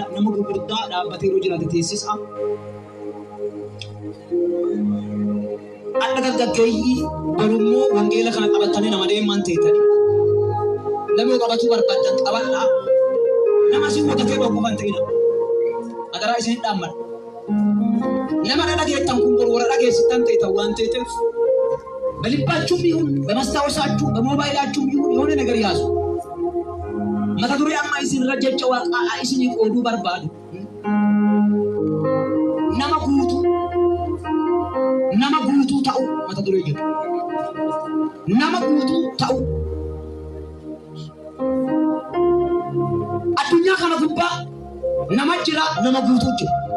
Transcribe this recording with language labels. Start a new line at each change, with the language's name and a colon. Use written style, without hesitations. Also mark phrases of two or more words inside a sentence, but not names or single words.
Oromo: Nama gurguddaa dhaabbatee yeroo jiraate teessisa. Adda gaggeeyyii garummoo wangeela kana qabatanii nama deeman ta'etani. Namni qabatu barbaadan qabadhaa. Nama si wadatee boqu kan ta'edha. Adaraa isin dhaammadha. Nama dhageettan kun warra dhageessitan ta'etan waan ta'eef
Amharic: በልባችሁም ይሁን በመስታወሳችሁ በሞባይላችሁም ይሁን የሆነ ነገር ያዙ።
Oromo: mata duree amma isin rajjacha waaqa isin qooduu barbaadu. Nama guutuu ta'u mata duree jedhu. Nama guutuu ta'u. Addunyaa kana gubbaa nama jira nama guutuu jira.